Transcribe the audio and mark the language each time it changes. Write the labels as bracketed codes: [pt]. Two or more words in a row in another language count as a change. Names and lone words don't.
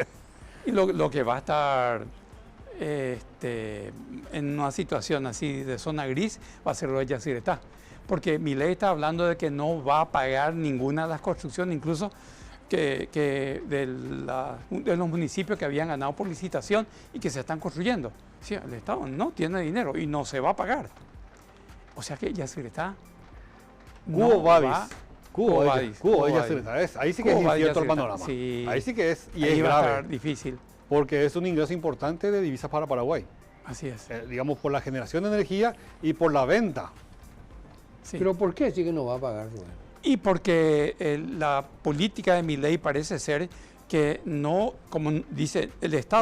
[es] Y lo que va a estar en una situación así de zona gris va a ser lo de Yacyretá. Porque Milei está hablando de que no va a pagar ninguna de las construcciones, incluso que de los municipios que habían ganado por licitación y que se están construyendo. Sí, el Estado no tiene dinero y no se va a pagar. O sea que Yacyretá Cubo Badis. Cubo Badis, Cubo Cubo de Badis. Yacyretá. Ahí sí que Cubo es Badis, incierto el Yacyretá. panorama. Sí. Ahí sí que es, y Ahí es va a estar grave. difícil. Porque es un ingreso importante de divisas para Paraguay. Así es. Digamos, por la generación de energía y por la venta. Sí. ¿Pero por qué sí que no va a pagar, Rubén? Y porque la política de Milei parece ser que no, como dice, el Estado